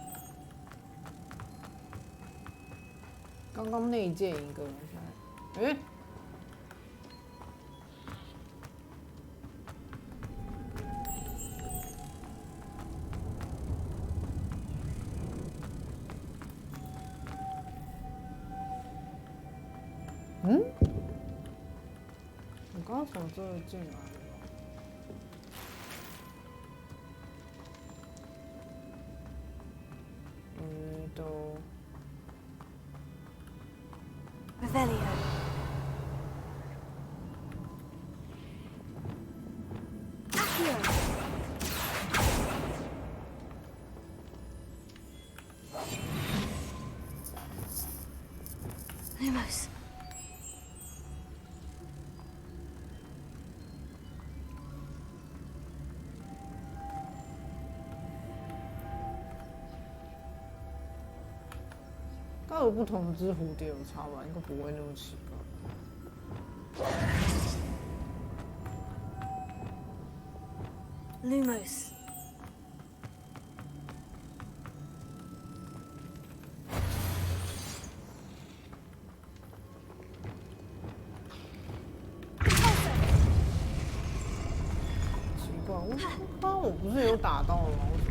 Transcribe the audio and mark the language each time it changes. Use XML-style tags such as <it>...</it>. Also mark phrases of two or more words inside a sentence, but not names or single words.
<zh>刚刚那一件一个，哎，嗯？我刚刚从这进来的。都 Revelio. Accio. Lumos. Lumos. 有不同的只蝴蝶有差吧，应该不会那么奇怪。 Lumos. 我不是有打到吗？</zh>